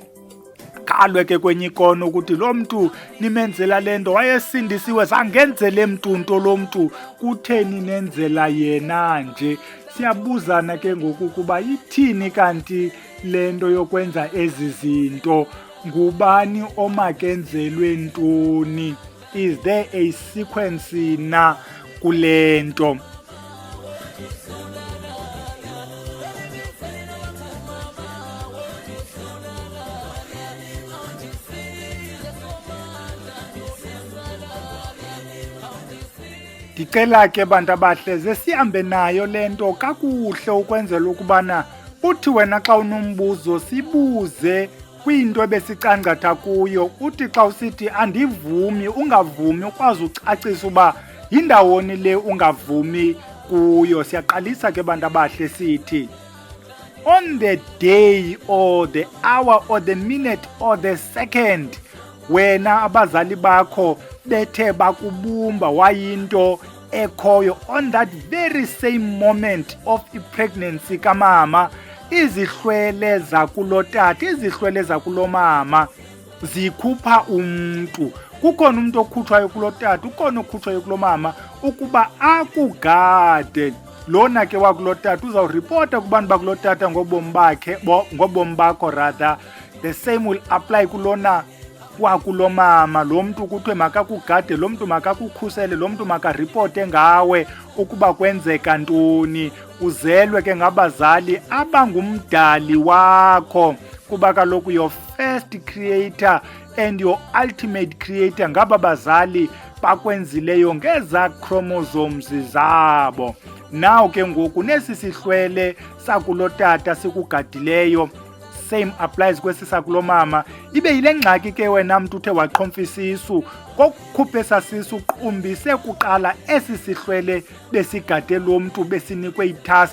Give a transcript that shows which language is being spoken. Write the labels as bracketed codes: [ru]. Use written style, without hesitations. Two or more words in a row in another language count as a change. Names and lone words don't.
[xh] Khalwe ke kwenye ikono ukuthi lo mntu nimenzela le nto wayesindisiwe, zangenzele mntu nto lo mntu, kutheni nenzela yena nje? Siyabuzana ke ngoku ukuba ithini kanti le nto yokwenza ezi zinto? Ngubani omakenzelwe ntoni? [en] Is there a sequence [xh] na kule nto? Ndicela ke bantu abahle ze sihambe nayo le nto kakuhle ukwenzela ukubana uthi wena xa unombuzo sibuze kwinto ebesicangatha kuyo. Uthi xa usithi andivumi, ungavumi, ukwazi ucacisa uba yindawoni le ungavumi kuyo. Siyaqalisa ke bantu abahle sithi, [en] on the day or the hour or the minute or the second [xh] wena abazali bakho bethe bakubumba wayinto ekhoyo, [en] on that very same moment of [xh] i-pregnancy kamama, izihlwele zakulotata, izihlwele zakulomama zikhupha umntu. Kukhona umntu okhutshwayo kulotata, ukhona okhutshwayo kulomama ukuba akugade. Lona ke wakulotata uzawuripota kubantu bakulotata ngobomi bakhe, ngobomi bakho rather. [en] The same will apply [xh] kulona wakulomama. Lo mntu kuthiwe makakugade, lo mntu makakukhusele, lo mntu makaripote ngawe ukuba kwenzeka ntoni. Uzelwe ke ngabazali abangumdali wakho, kuba kaloku [en] your first creator and your ultimate creator [xh] ngaba bazali bakwenzileyo ngeza chromosomes zabo. Now ke ngoku nesi sihlwele sakulotata sikugadileyo, [en] same applies [xh] kwesi sakulomama. Ibe yile ngxaki ke wena mntu uthe waqhomfa isisu, kokukhupha esasisu qumbise kuqala esi sihlwele besigade lo mntu besinikwe itask.